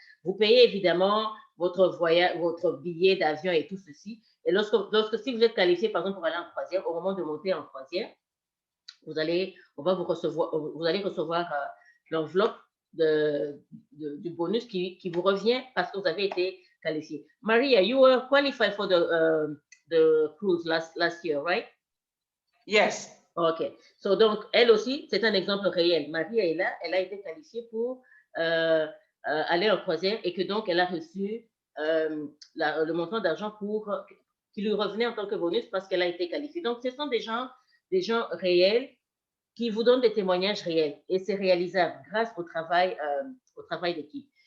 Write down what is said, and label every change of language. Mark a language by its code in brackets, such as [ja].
[fr] Vous payez évidemment votre billet d'avion et tout ceci. Et si vous êtes qualifié, par exemple, pour aller en croisière, au moment de monter en croisière, vous allez recevoir l'enveloppe du bonus qui vous revient parce que vous avez été qualifié. [en] Maria, you were qualified for the cruise last year, right? Yes. OK. [fr] So, donc, elle aussi, c'est un exemple réel. Maria est là, elle a été qualifiée pour aller en croisière et que donc, elle a reçu le montant d'argent qui lui revenait en tant que bonus parce qu'elle a été qualifiée. Donc, ce sont des gens réels qui vous donnent des témoignages réels et c'est réalisable grâce au travail d'équipe.